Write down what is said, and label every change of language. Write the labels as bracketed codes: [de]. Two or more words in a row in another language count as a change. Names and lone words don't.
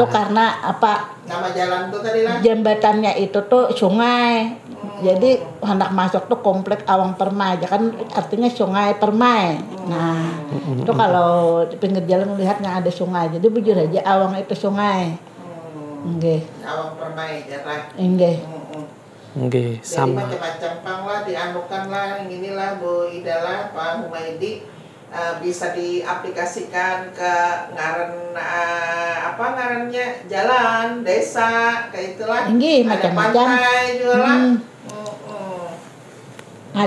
[id] Itu karena apa? [bjn] Nama jalan tuh tadi lah. [id] Jembatannya itu tuh sungai. Jadi hendak masuk tuh komplek Awang Permai, kan artinya Sungai Permai. Nah, itu kalau di pinggir jalan melihatnya ada sungai. [bjn] Jadi bujur aja Awang itu sungai. [id] Nggih. Awang Permai jarah. Nggih. Nggih, sama. [bjn] Jadi macam-macam pang lah, dianukan lah, inilah Bu Ida lah, Pak Humaydi bisa diaplikasikan ke ngaran ngarannya jalan, desa, kayak itulah. [id] Nggih, ada macam-macam. pantai juga lah. Ada